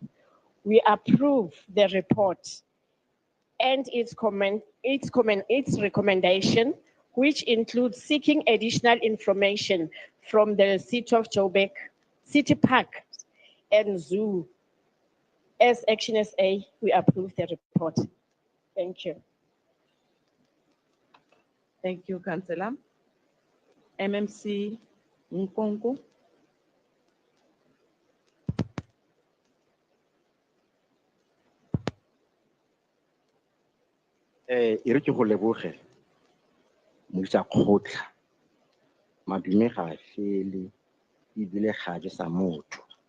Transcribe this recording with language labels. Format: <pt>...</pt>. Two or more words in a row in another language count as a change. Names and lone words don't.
<en>We approve the report and its recommendation, which includes seeking additional information from the City of Joburg, City Park, and Zoo. As Action SA, we approve the report. Thank you. Thank you, Councillor. MMC Nkonko.</en> <tn>E re ke go leboge modisa kgotla madume ga fele e bile ga je sa motho</tn>